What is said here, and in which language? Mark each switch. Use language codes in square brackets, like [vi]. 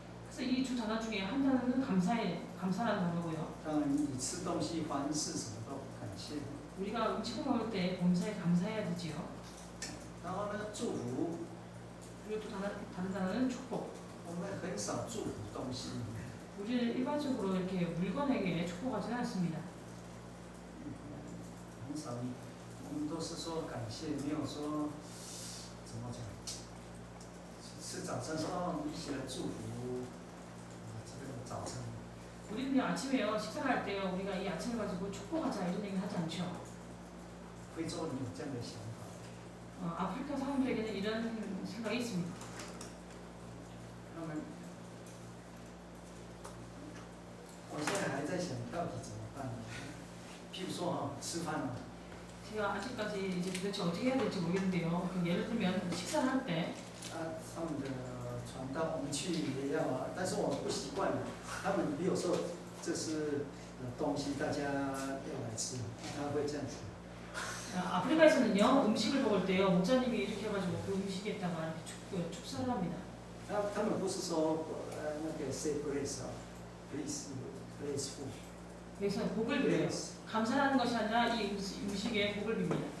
[ko] 그래서 이 두 단어 중에 한 단어는 감사라는 단어고요. [zh] 当然你吃东西凡事什么都感谢。 [ko] 우리가 음식을 먹을 때 범사에 감사해야 되지요. [zh] 然后呢，祝福， [ko] 그리고 또 다른 단어는 축복. [zh] 我们很少祝福东西， [ko] 우리는 일반적으로 이렇게 물건에게 축복하지는 않습니다. [zh] 很少。我们都是说感谢，没有说怎么讲。吃早餐说哦，一起来祝福这个早餐。 [ko] 우리는 그냥 아침에요, 식사할 때요, 우리가 이 아침을 가지고 축복하자 이런 얘기는 하지 않죠. [zh] 非洲人有这样的想法， [ko] 아프리카 사람들에게는 이런 생각이 있습니다. [zh] 他们，我现在还在想到底怎么办。譬如说哈，吃饭了， [ko] 제가 아직까지 이제 도대체 어떻게 해야 될지 모르겠는데요. 그 예를 들면 식사를 할 때 [zh] 他们的传道我们去也要啊，但是我不习惯了。他们有时候这是东西大家要来吃，他会这样子。 [ko] 아프리카에서는요 음식을 먹을 때요 목사님이 이렇게 해가지고 그 음식에다가 이렇게 축사를 합니다. [zh] 他们不是说那个 [en] say grace [zh] 啊， [en] please food。 [ko] 그래서 복을 빌어요. 감사하는 것이 아니라 이 음식에 복을 빕니다.